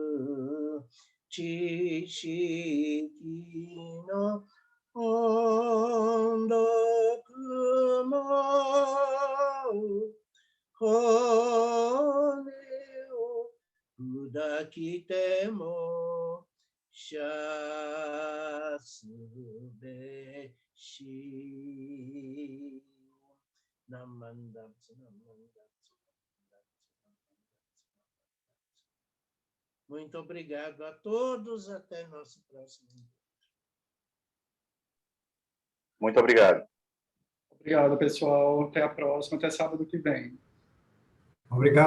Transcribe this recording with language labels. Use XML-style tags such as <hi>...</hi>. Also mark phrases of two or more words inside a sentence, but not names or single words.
<ja>知識の恩徳も骨を砕きても謝すべし. なまんだつ、なまんだつ.</ja> <pt>Muito obrigado a todos. Até nosso próximo encontro. Muito obrigado. Obrigado, pessoal. Até a próxima, até sábado que vem.</pt>